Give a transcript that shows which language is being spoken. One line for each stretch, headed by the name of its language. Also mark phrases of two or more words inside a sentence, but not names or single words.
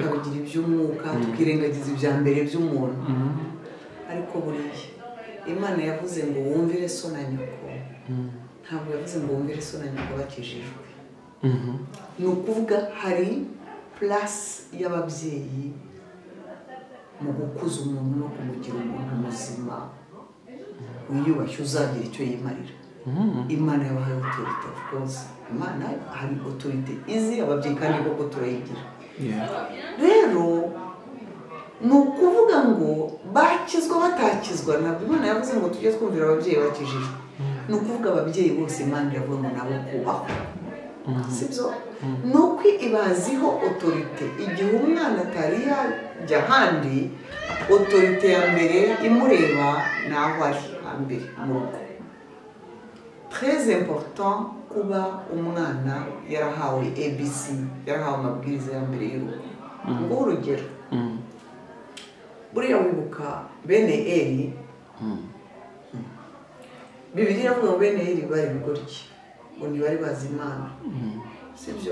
Kinyarwanda: tukabigira iby'umwuka tukirengagiza ibya mbere by'umuntu ariko buriya Imana yavuze ngo wumvire so na nyoko ntabwo yavuze ngo wumvire so na nyoko bakijijwe ni ukuvuga hari place y'ababyeyi mu gukuza umuntu no kumugira umuntu muzima wiyubashye uzagira icyo yimarira. Imana yabahaye autorité
English: of course.
Kinyarwanda: Imana hari autorité izi ababyeyi kandi koko turayigira. Rero ni ukuvuga ngo bakizwa batakizwa ntabwo Imana yavuze ngo tujye twumvira ababyeyi bakijijwe. Ni ukuvuga ababyeyi bose Imana yavuze ngo nabo kubahwa. Sibyo? Ni uko ibaziho autorité igihe umwana atari yajya ahandi autorité ya mbere imureba naho ari hambere mu rugo.
French: Très important
Kinyarwanda: kuba umwana yarahawe ABC, yarahawe amabwiriza ya mbere y'urugo. Ngo urugero buriya wibuka bene Eli, Bibiliya iravuga ngo bene Eli bari bigoryi ngo ntibari bazi Imana, sibyo?